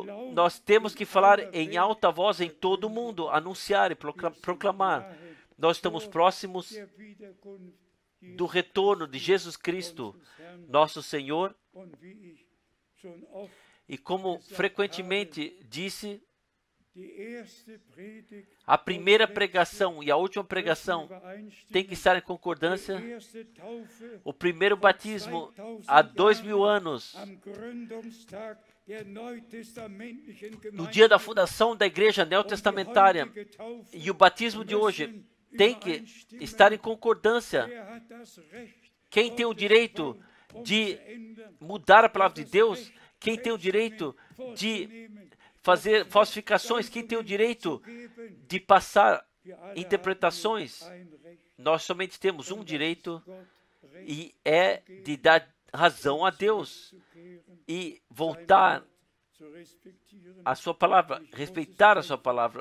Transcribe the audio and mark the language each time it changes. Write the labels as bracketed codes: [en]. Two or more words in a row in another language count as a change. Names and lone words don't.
[pt] Nós temos que falar em alta voz em todo o mundo, anunciar e proclamar. Nós estamos próximos do retorno de Jesus Cristo, nosso Senhor. E como frequentemente disse, [de] die erste Predigt [pt] a primeira pregação e a última pregação tem que estar em concordância. [de] die erste Taufe [pt] O primeiro batismo há 2000 anos, [de] am Gründungstag der neutestamentlichen [pt] no [de] Gemeinde, [pt] dia da fundação da igreja neotestamentária, [de] heutige Taufe, [pt] e o batismo de hoje tem que estar em concordância. [de] wer hat das Recht, [pt] Quem tem o direito de mudar a palavra de Deus? Quem tem o direito de fazer falsificações? Quem tem o direito de passar interpretações? Nós somente temos um direito, e é de dar razão a Deus e voltar à sua palavra, respeitar a sua palavra.